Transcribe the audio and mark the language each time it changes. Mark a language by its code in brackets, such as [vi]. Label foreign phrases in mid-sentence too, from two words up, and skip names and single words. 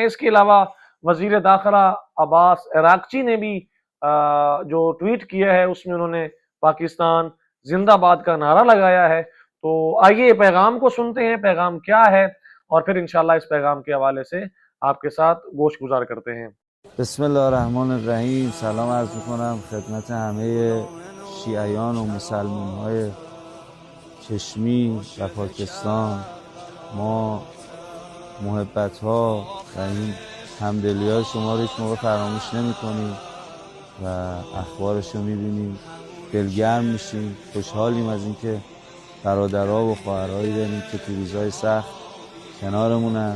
[ur] اس کے علاوہ وزیر داخلہ عباس عراقچی نے بھی جو ٹویٹ کیا ہے اس میں انہوں نے پاکستان زندہ باد کا نعرہ لگایا ہے۔ تو آئیے پیغام کو سنتے ہیں، پیغام کیا ہے، اور پھر انشاءاللہ اس پیغام کے حوالے سے آپ کے ساتھ گوش گزار کرتے ہیں۔ [ar] بسم الله الرحمن الرحیم. [fa] سلام عرض میکنم خدمت همه شیعیان و مسلمان های چشمی و پاکستان. ما محبت ها و این همدلی های شما رو هیچ موقع فراموش نمی کنیم و اخبارش رو می بینیم، دلگرم میشیم، خوشحالیم از اینکه برادرها و خواهرهایی داریم که تو روزهای سخت کنارمونن.